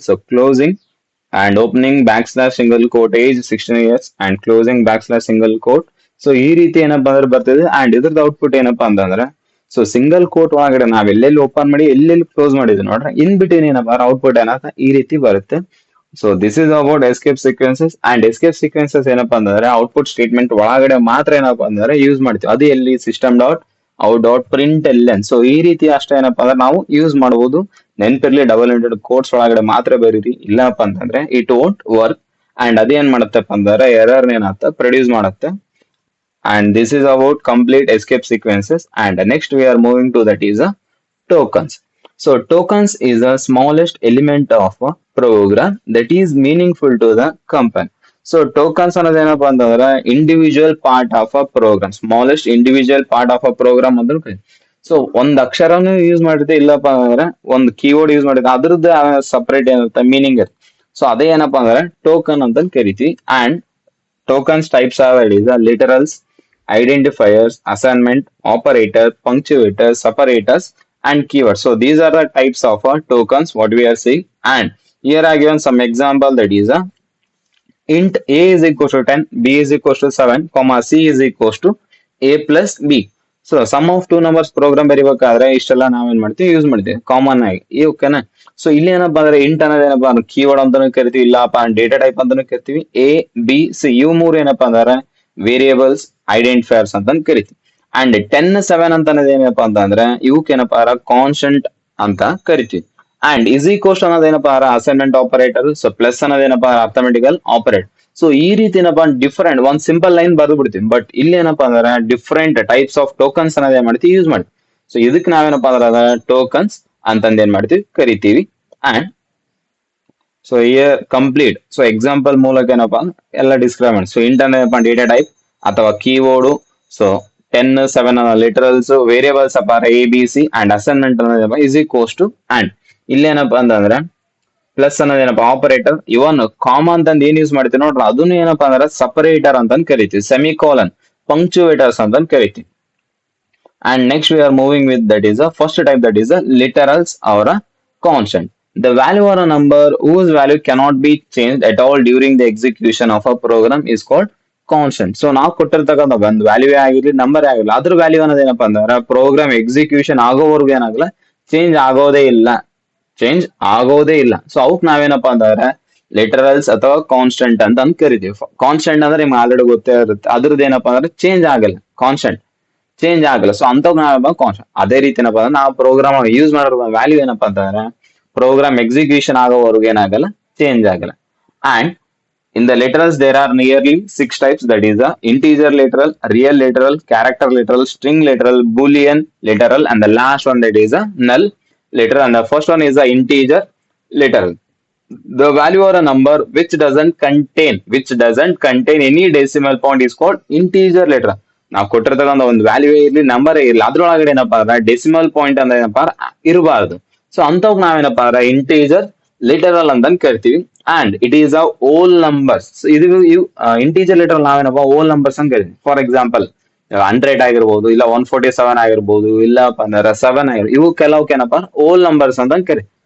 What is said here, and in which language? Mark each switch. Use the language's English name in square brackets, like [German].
[English] So closing and opening backslash single quote age 16 years and closing backslash single quote. [Kannada] So ಈ ರೀತಿ ಏನಪ್ಪಾ ಅಂದ್ರೆ ಬರ್ತದೆ. ಅಂಡ್ ಇದ್ರದ್ದು ಔಟ್ಪುಟ್ ಏನಪ್ಪಾ ಅಂತಂದ್ರೆ ಸೊ ಸಿಂಗಲ್ ಕೋಟ್ ಒಳಗಡೆ ನಾವ್ ಎಲ್ಲೆಲ್ಲಿ ಓಪನ್ ಮಾಡಿ ಎಲ್ಲೆಲ್ಲಿ ಕ್ಲೋಸ್ ಮಾಡಿದ್ವಿ ನೋಡ್ರಿ ಇನ್ ಬಿಟ್ವೀನ್ ಏನಪ್ಪಾ ಔಟ್ಪುಟ್ ಏನಪ್ಪ ಈ ರೀತಿ ಬರುತ್ತೆ. [English] So this is about escape sequences. [Kannada] And escape sequences ಏನಪ್ಪಾ ಅಂತಂದ್ರೆ ಔಟ್ಪುಟ್ ಸ್ಟೇಟ್ಮೆಂಟ್ ಒಳಗಡೆ ಮಾತ್ರ ಏನಪ್ಪಾ ಅಂದ್ರೆ ಯೂಸ್ ಮಾಡ್ತೀವಿ. ಅದು ಎಲ್ಲಿ system dot out dot print L N. So ಈ ರೀತಿ ಅಷ್ಟೇ ಏನಪ್ಪಾ ಅಂದ್ರೆ ನಾವು ಯೂಸ್ ಮಾಡಬಹುದು. ನೆನ್ಪಿರ್ಲಿ ಡಬಲ್ ಇಂಟೆಡ್ ಕೋಡ್ಸ್ ಒಳಗಡೆ ಮಾತ್ರ ಬರೀರಿ, ಇಲ್ಲಪ್ಪ ಅಂತಂದ್ರೆ [English] It won't work. [Kannada] ಅಂಡ್ ಅದೇನ್ ಮಾಡತ್ತಪ್ಪ ಅಂದ್ರೆ ಎರರ್ ಏನಾಗ್ತ ಪ್ರೊಡ್ಯೂಸ್ ಮಾಡುತ್ತೆ. [English] And this is about complete escape sequences. And next we are moving to that is a tokens. So tokens is the smallest element of a program that is meaningful to the company. So tokens [Kannada] ಅನ್ನೋದೇನಪ್ಪ ಅಂತಂದ್ರೆ [English] Individual part of a program, smallest individual part of a program ಅಂತ. [Kannada] So ಒಂದ್ ಅಕ್ಷರನು use ಮಾಡಿದ್ರೆ ಇಲ್ಲಪ್ಪ ಅಂದ್ರೆ ಒಂದ್ keyboard use ಮಾಡಿದ್ರೆ ಅದ್ರದ್ದು separate ಏನಿರುತ್ತೆ ಮೀನಿಂಗ್ ಇರುತ್ತೆ. ಸೊ ಅದೇ ಏನಪ್ಪಾ ಅಂದ್ರೆ ಟೋಕನ್ ಅಂತ ಕರಿತೀವಿ. [English] And tokens types are that is literals, identifiers, assignment, operator, punctuators, separators, and keywords. So these are the types of tokens what we are seeing. And here I given some example that is int a is equals to 10, b is equals to 7, comma c is equals to a plus b. [Kannada] So some of two numbers program ಬರಿಬೇಕಾದ್ರೆ ಇಷ್ಟೆಲ್ಲ ನಾವೇನ್ ಮಾಡ್ತೀವಿ use ಮಾಡ್ತೀವಿ common ಆಗಿ. ಓಕೆನಾ. So ಇಲ್ಲಿ ಏನಪ್ಪಾ ಅಂದ್ರೆ int ಅನ್ನೋದು ಏನಪ್ಪಾ ಅಂದ್ರೆ ಕೀವರ್ಡ್ ಅಂತಾನು ಕರಿತೀವಿ, ಇಲ್ಲಪ್ಪ ಡೇಟಾ ಟೈಪ್ ಅಂತಾನು ಕರಿತೀವಿ. ಎ ಬಿ ಸಿ ಇವು ಮೂರು ಏನಪ್ಪಾ ಅಂದ್ರೆ ವೇರಿಯೇಬಲ್ಸ್ ಐಡೆಂಟಿಫೈರ್ಸ್ ಅಂತ ಕರಿತೀವಿ. ಅಂಡ್ 10 7 ಅಂತ ಅನ್ನೋದು ಏನಪ್ಪಾ ಅಂತಂದ್ರೆ ಇವಕ್ಕೆ ಏನಪ್ಪಾ ಅಂದ್ರೆ ಕಾನ್ಸ್ಟೆಂಟ್ ಅಂತ ಕರಿತೀವಿ. ಅಂಡ್ ಇಸ್ ಈಕ್ವಲ್ಸ್ ಅನ್ನೋದು ಏನಪ್ಪಾ ಅಂದ್ರೆ ಅಸೈನ್ಮೆಂಟ್ ಆಪರೇಟರ್. ಸೊ ಪ್ಲಸ್ ಅನ್ನೋದು ಏನಪ್ಪಾ ಅರ್ಥಮೆಟಿಕಲ್ ಆಪರೇಟ್. ಸೊ ಈ ರೀತಿ ಏನಪ್ಪಾ ಡಿಫರೆಂಟ್ ಒಂದ್ ಸಿಂಪಲ್ ಲೈನ್ ಬರೆದು ಬಿಡ್ತೀವಿ. ಬಟ್ ಇಲ್ಲಿ ಏನಪ್ಪಾ ಅಂದ್ರೆ ಡಿಫರೆಂಟ್ ಟೈಪ್ಸ್ ಆಫ್ ಟೋಕನ್ಸ್ ಅನ್ನೋದು ಏನ್ ಮಾಡ್ತೀವಿ ಯೂಸ್ ಮಾಡ್ತೀವಿ. ಸೊ ಇದಕ್ಕೆ ನಾವೇನಪ್ಪಾ ಅಂದ್ರೆ ಟೋಕನ್ಸ್ ಅಂತಂದ ಏನ್ ಮಾಡ್ತೀವಿ ಕರಿತೀವಿ. And so here complete. So example ಮೂಲಕ ಏನಪ್ಪಾ ಎಲ್ಲ ಡಿಸ್ಕ್ರೈಬ್ ಮಾಡಿ. ಸೊ ಇಂಟರ್ನೆಟ್ ಡೇಟಾ ಟೈಪ್ ಅಥವಾ ಕೀಬೋರ್ಡ್. ಸೊ 10 7 ಲಿಟರಲ್ಸ್ ವೇರಿಯೇಬಲ್ಸ್ ಅಪ್ಪ A B C and assignment ಅನ್ನೋದಪ್ಪ is equals to. And ಇಲ್ಲೇನಪ್ಪಾ ಅಂತಂದ್ರೆ ಪ್ಲಸ್ ಅನ್ನೋದೇನಪ್ಪ ಆಪರೇಟರ್. ಇವನ್ ಕಾಮಾ ಅಂತಂದ್ ಏನ್ ಯೂಸ್ ಮಾಡ್ತೀವಿ ನೋಡ್ರಿ, ಅದನ್ನು ಏನಪ್ಪಾ ಅಂದ್ರೆ ಸಪರೇಟರ್ ಅಂತ ಕರಿತೀವಿ. ಸೆಮಿಕೋಲನ್, ಪಂಕ್ಚುವೇಟರ್ಸ್ ಅಂತ ಕರಿತೀವಿ. [English] And next we are moving with that is a first type, that is a literals or a constant. The value or a number whose value cannot be changed at all during the execution of a program is called constant. [Kannada] So ನಾವು ಕೊಟ್ಟಿರ್ತಕ್ಕಂಥ ಒಂದು value ಆಗಿರ್ಲಿ, number ಆಗಿರ್ಲಿ, ಅದ್ರ value ಅನ್ನೋದೇನಪ್ಪ ಅಂದ್ರೆ program execution ಆಗೋವರೆಗೂ ಏನಾಗಲ್ಲ, change ಆಗೋದೇ ಇಲ್ಲ, ಚೇಂಜ್ ಆಗೋದೇ ಇಲ್ಲ. ಸೊ ಅವಕ್ ನಾವೇನಪ್ಪಾ ಅಂತಂದ್ರೆ ಲಿಟರಲ್ಸ್ ಅಥವಾ ಕಾನ್ಸ್ಟೆಂಟ್ ಅಂತ ಕರಿತೀವಿ. ಕಾನ್ಸ್ಟೆಂಟ್ ಅಂದ್ರೆ ನಿಮ್ಗೆ ಆಲ್ರೆಡಿ ಗೊತ್ತೇ ಇರುತ್ತೆ, ಅದ್ರದ್ದು ಏನಪ್ಪಾ ಅಂದ್ರೆ ಚೇಂಜ್ ಆಗಲ್ಲ, ಕಾನ್ಸ್ಟೆಂಟ್ ಚೇಂಜ್ ಆಗಲ್ಲ. ಸೊ ಅಂತ ನಾವ್ ಕಾನ್ಸ್ಟೆಂಟ್. ಅದೇ ರೀತಿ ಏನಪ್ಪಾ ಅಂದ್ರೆ ನಾವು ಪ್ರೋಗ್ರಾಮ್ ಯೂಸ್ ಮಾಡೋ ವ್ಯಾಲ್ಯೂ ಏನಪ್ಪಾ ಅಂತಂದ್ರೆ ಪ್ರೋಗ್ರಾಮ್ ಎಕ್ಸಿಕ್ಯೂಷನ್ ಆಗೋವರೆಗೂ ಏನಾಗಲ್ಲ, ಚೇಂಜ್ ಆಗಲ್ಲ. [English] And in the literals there are nearly 6 types, that is the integer literal, real literal, character literal, string literal, boolean literal, and the last one that is a null literal. And the first one is the integer literal. The value or a number which doesn't contain any decimal point is called integer literal. [Kannada] ನಾವು ಕೊಟ್ಟಿರ್ತಕ್ಕಂಥ ಒಂದು value ಇರ್ಲಿ, number ಇರ್ಲಿ, ಅದ್ರೊಳಗಡೆ ಏನಪ್ಪಾ ಅಂದ್ರೆ decimal point ಅಂದ್ರೆ ಏನಪ್ಪಾ ಇರಬಾರ್ದು. ಸೊ ಅಂತವ್ ನಾವೇನಪ್ಪಾ ಅಂದ್ರೆ ಇಂಟೀಜರ್ ಲಿಟರಲ್ ಅಂತ ಕರಿತೀವಿ. [English] And it is a whole numbers. [Kannada] ಇದು ಇಂಟೀಜರ್ ಲಿಟರಲ್ ನಾವೇನಪ್ಪ ಓಲ್ ನಂಬರ್ಸ್ ಅಂತ ಕರಿತೀವಿ. ಫಾರ್ ಎಕ್ಸಾಂಪಲ್ 100 ಆಗಿರ್ಬೋದು, ಇಲ್ಲ 147 ಆಗಿರ್ಬೋದು, ಇಲ್ಲಪ್ಪ ಅಂದ್ರೆ 7 ಆಗಿರ್ಬೋದು, ಇವು ಕೆಲವಕ್ಕೇನಪ್ಪ ಓಲ್ ನಂಬರ್ಸ್ ಅಂತ ಕರಿ.